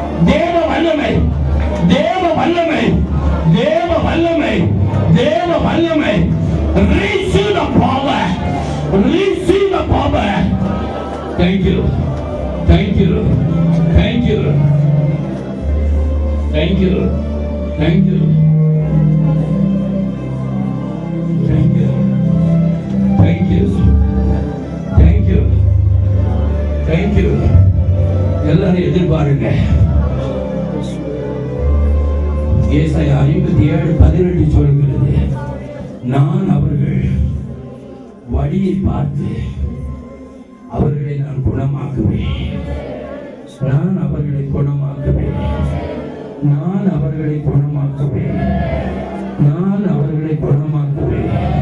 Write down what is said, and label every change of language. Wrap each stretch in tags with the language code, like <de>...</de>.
<ta>தேவ வல்லமை, தேவ வல்லமை, தேவ வல்லமை, தேவ வல்லமை.</ta> <en>Receive the power, receive the power. Thank you, thank you, thank you, thank you, thank you, thank you, thank you, thank you, thank you.</en> <ta>எல்லாரும் எதிர்பாருங்க. ஏசாயா 57:18 சொல்கிறது, நான் அவர்கள் வழியை பார்த்து அவர்களை நான் குணமாக்குவேன், நான் அவர்களை குணமாக்குவேன், நான் அவர்களை குணமாக்குவேன், நான் அவர்களை குணமாக்குவேன்.</ta>